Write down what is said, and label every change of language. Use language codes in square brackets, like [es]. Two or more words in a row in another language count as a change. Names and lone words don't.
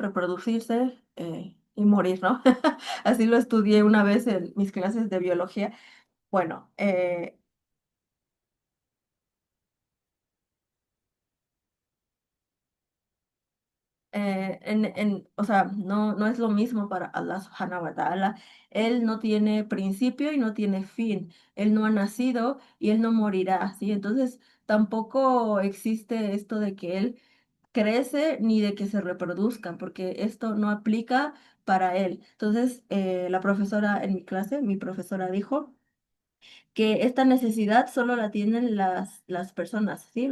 [es] Reproducirse, y morir, ¿no? Así lo estudié una vez en mis clases de biología. Bueno, o sea, no es lo mismo para [ar] الله سبحانه وتعالى. [es] Él no tiene principio y no tiene fin. Él no ha nacido y él no morirá, ¿sí? Entonces, tampoco existe esto de que él crece ni de que se reproduzca, porque esto no aplica para él. Entonces, la profesora en mi clase, mi profesora dijo, que esta necesidad solo la tienen las personas, ¿sí?